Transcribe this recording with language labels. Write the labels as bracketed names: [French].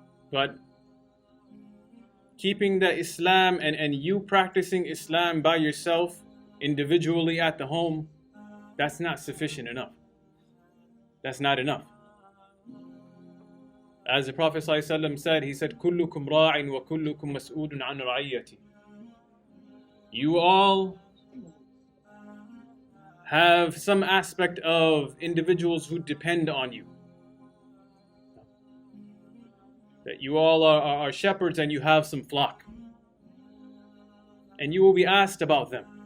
[English] But keeping the Islam and you practicing Islam by yourself, individually at the home, that's not sufficient enough. That's not enough. As the Prophet ﷺ said, he said, [Arabic] كُلُّكُمْ رَاعٍ وَكُلُّكُمْ مَسْئُولٌ عَنْ رَعِيَّتِهِ. [English] You all have some aspect of individuals who depend on you. That you all are shepherds and you have some flock. And you will be asked about them.